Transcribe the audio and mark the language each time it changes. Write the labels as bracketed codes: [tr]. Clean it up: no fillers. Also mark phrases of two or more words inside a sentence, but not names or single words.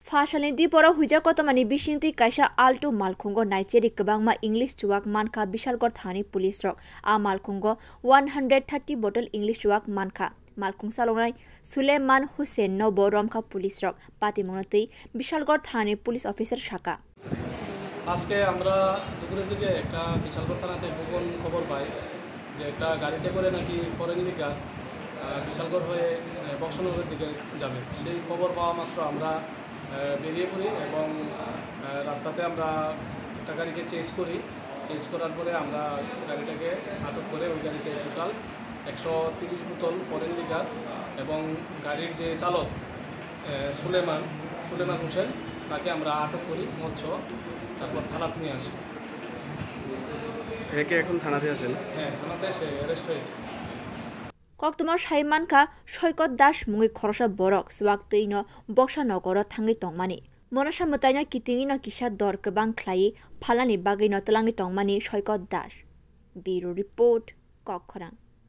[trp] Fashalin di pora huja kotomani bishinti kaisa alto malkhungo naiceri kebangma English chuak manka Bishalgor thani police rok a malkhungo 130 bottle English chuak manka malkhung salongnai Suleiman Hussein no boromka police rok patimonotei Bishalgor thani police officer shaka [bn] আজকে আমরা দুপুরের দিকে একটা বিশালগড় থানাতে গোপন খবর পাই যে একটা গাড়িতে করে নাকি [en] foreign liquor [bn] বিশালগড় হয়ে বক্সনগরের দিকে যাবে। সেই খবর পাওয়া মাত্র আমরা বেরিয়ে পড়ি এবং রাস্তাতে আমরা একটা গাড়িকে চেজ করার পরে আমরা গাড়িটাকে আটক করে ওই গাড়িতে টোটাল 130 বোতল [en] foreign liquor [bn] এবং গাড়ির যে চালক সুলেমান হোসেন তাকে আমরা আটক করি মৎস্য তারপর থানাতে নিয়ে আসি। একে এখন থানাতে আছেন? হ্যাঁ, থানাতে এসে অ্যারেস্ট হয়েছে। [trp] Koktumar Shaimanka Shoikot Dash Mungi Khorosha Borok Swak Tino Boksha Nogoro Tangi Tongmani Monasha Mutana Kitingino Kisha Dor Kebang Klai Palani Bagino Talangi Tongmani Shoikot Dash [en] Bureau Report [trp] Kokkorang